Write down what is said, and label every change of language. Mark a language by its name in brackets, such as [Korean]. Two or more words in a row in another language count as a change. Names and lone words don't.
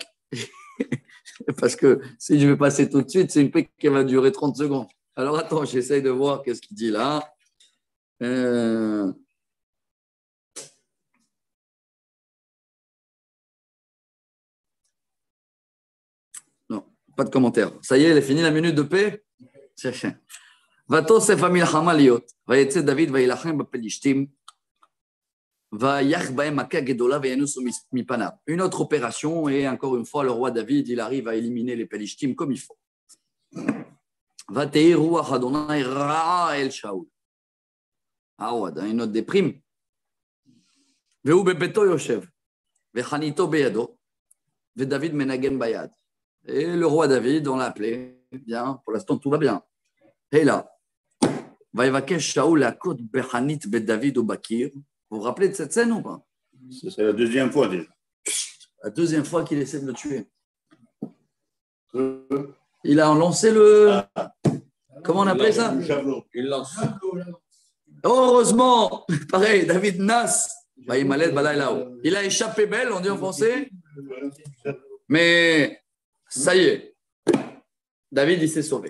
[French] Parce que si je vais passer tout de suite, c'est une paix qui va durer 30 secondes. Alors, attends, j'essaye de voir qu'est-ce qu'il dit là. Non, pas de commentaire. Ça y est, elle est finie la minute de paix. [Hebrew] ותוסף המלחמה להיות, ויצא דוד וילחם בפלישתים, ויח בהם מכה גדולה וינוסו מפניו. [French] Une autre opération, et encore une fois, le roi David, il arrive à éliminer les Pelishtim comme il faut. [Hebrew] ותהי רוח אדוני רעה אל שאול. [French] Ah ouais, une autre déprime. [Hebrew] והוא בביתו יושב, וחניתו בידו, ודוד מנגן ביד. [French] Et le roi David, on l'a appelé, bien, pour l'instant tout va bien. Et là, [Hebrew] ויבקש שאול להכות בחנית בדוד ובקיר. [French] Vous vous rappelez de cette scène ou pas? C'est la deuxième fois déjà. La deuxième fois qu'il essaie de le tuer. Il a lancé le... Comment on appelle ça? Il lance. Heureusement, pareil, David Nas, il a échappé belle, on dit en français, mais ça y est, David, il s'est sauvé.